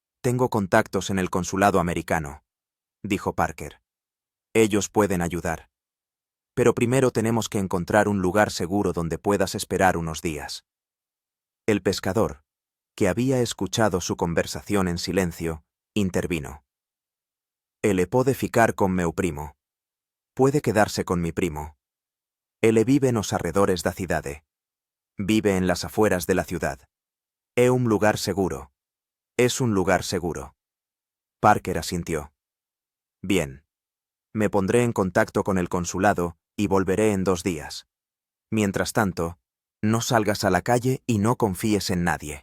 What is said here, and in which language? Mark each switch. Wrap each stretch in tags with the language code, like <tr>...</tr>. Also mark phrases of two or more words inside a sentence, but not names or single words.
<es>Tengo contactos en el consulado americano, dijo Parker. Ellos pueden ayudar. Pero primero tenemos que encontrar un lugar seguro donde puedas esperar unos días. El pescador, que había escuchado su conversación en silencio, intervino.</es> <pt>Ele pode ficar con meu primo.</pt> <es>Puede quedarse con mi primo.</es> <pt>Ele vive nos arredores da cidade.</pt> <es>Vive en las afueras de la ciudad.</es> <pt>É un lugar seguro.</pt> <es>Es un lugar seguro. Parker asintió. Bien. Me pondré en contacto con el consulado y volveré en 2 días. Mientras tanto, no salgas a la calle y no confíes en nadie.</es>